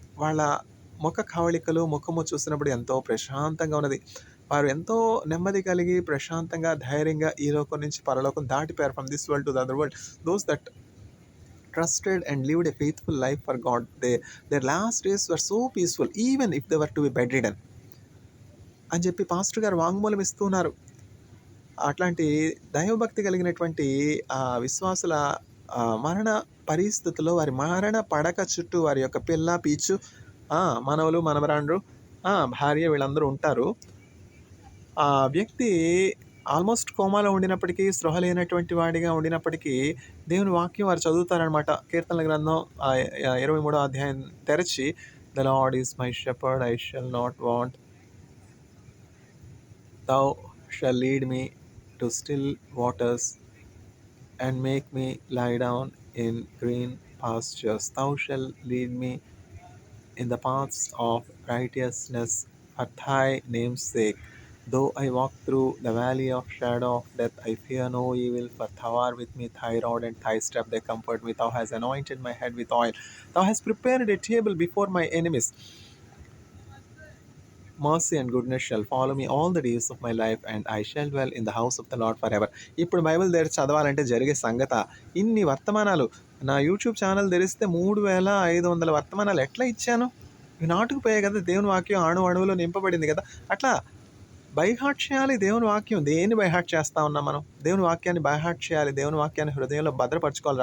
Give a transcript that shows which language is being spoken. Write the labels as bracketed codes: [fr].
[te] వాళ్ళ ముఖ కవళికలు, ముఖము చూసినప్పుడు ఎంతో ప్రశాంతంగా ఉన్నది. వారు ఎంతో నెమ్మది కలిగి ప్రశాంతంగా, ధైర్యంగా ఈ లోకం నుంచి పరలోకం దాటిపోయారు. [en] From this world to the other world. Those that trusted and lived a faithful life for God, their last days were so peaceful even if they were to be bedridden [te] అని చెప్పి పాస్టర్ గారు వాంగ్మూలం ఇస్తున్నారు. అట్లాంటి దైవభక్తి కలిగినటువంటి విశ్వాసుల మరణ పరిస్థితుల్లో, వారి మరణ పడక చుట్టూ వారి యొక్క పిల్ల, పీచు, మనవలు, మనవరాండ్రు, భార్య, వీళ్ళందరూ ఉంటారు. ఆ వ్యక్తి ఆల్మోస్ట్ కోమాలో ఉండినప్పటికీ, స్పృహ లేనటువంటి వాడిగా ఉండినప్పటికీ, దేవుని వాక్యం వారు చదువుతారనమాట. కీర్తనల గ్రంథం 23వ అధ్యాయం తెరచి, [en] The Lord is my shepherd, I shall not want. Thou shall lead me to still waters and make me lie down in green pastures. Thou shalt lead me in the paths of righteousness for thy name's sake. Though I walk through the valley of shadow of death, I fear no evil, for thou art with me, thy rod and thy staff, they comfort me. Thou hast anointed my head with oil. Thou hast prepared a table before my enemies. Mercy and goodness shall follow me all the days of my life, and I shall dwell in the house of the Lord forever. [te] ఇప్పుడు Bible తెరిచి చదవాలంటే జరిగే సంగత. ఇన్ని వర్తమానాలు నా YouTube channel తెరిస్తే 3500 వర్తమానాలు ఎట్లా ఇచ్చాను? ఇవి నాటుకుపోయాయి కదా, దేవుని వాక్యం అణు అణువులో నింపబడింది కదా. అట్లా బైహార్ట్ చేయాలి దేవుని వాక్యం. దేన్ని బైహార్ట్ చేస్తా ఉన్నాం మనం? దేవుని వాక్యాన్ని బైహార్ట్ చేయాలి, దేవుని వాక్యాన్ని హృదయంలో భద్రపరచుకోవాలి.